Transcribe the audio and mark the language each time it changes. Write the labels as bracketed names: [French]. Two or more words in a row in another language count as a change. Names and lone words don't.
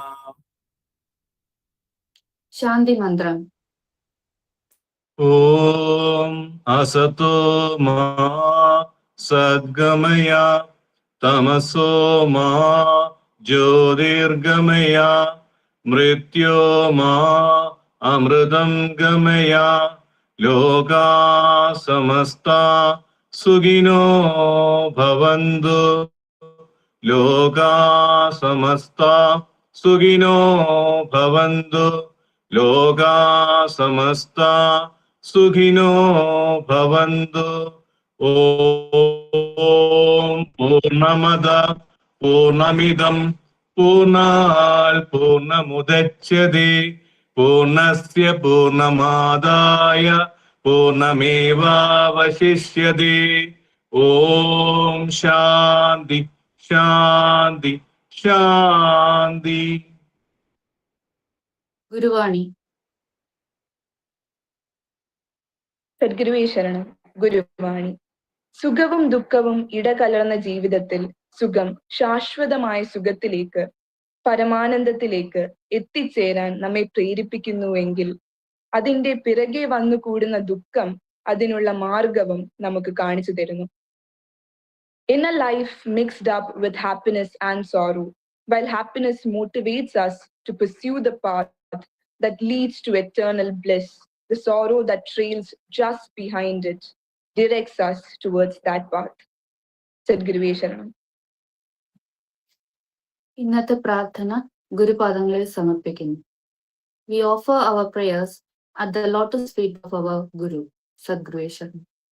[Malayalam] ശാന്തി മന്ത്രം. [Sanskrit] ഓം അസതോ മാ സദ്ഗമയ തമസോ മാ ജ്യോതിർഗമയ മൃത്യോ മാ അമൃതം ഗമയ. ലോകാ സമസ്ത സുഖിനോ ഭവന്തു. ലോകാ സമസ്ത സുഖിനോ ഭവന്തു. ലോകാ സമസ്ത സുഖിനോ ഭവന്തു. ഓം പൂർണ്ണമദ പൂർണ്ണമിദം പൂർണ്ണാത് പൂർണ്ണമുദച്യതേ പൂർണ്ണസ്യ പൂർണ്ണമാദായ പൂർണ്ണമേവാവശിഷ്യതേ. ഓം ശാന്തി ശാന്തി ശാന്തി. [Malayalam] ഗുരുവാണി. [Sanskrit] സദ്ഗുരുവേ ശരണം. [Malayalam] ഗുരുവാണി. സുഖവും ദുഃഖവും ഇടകലർന്ന ജീവിതത്തിൽ സുഖം ശാശ്വതമായ സുഖത്തിലേക്ക്, പരമാനന്ദത്തിലേക്ക് എത്തിച്ചേരാൻ നമ്മെ പ്രേരിപ്പിക്കുന്നുവെങ്കിൽ അതിന്റെ പിറകെ വന്നുകൂടുന്ന ദുഃഖം അതിനുള്ള മാർഗവും നമുക്ക് കാണിച്ചു തരുന്നു. [English] In a life mixed up with happiness and sorrow, while happiness motivates us to pursue the path that leads to eternal bliss, the sorrow that trails just behind it directs us towards that path. [Sanskrit] सद्गुरुवे शरणम्. [Malayalam] ഇന്നത്തെ പ്രാർത്ഥന ഗുരുപാദങ്ങളിൽ സമർപ്പിക്കുന്നു. [English] We offer our prayers at the lotus feet of our Guru, [Sanskrit] सद्गुरु शरणम्.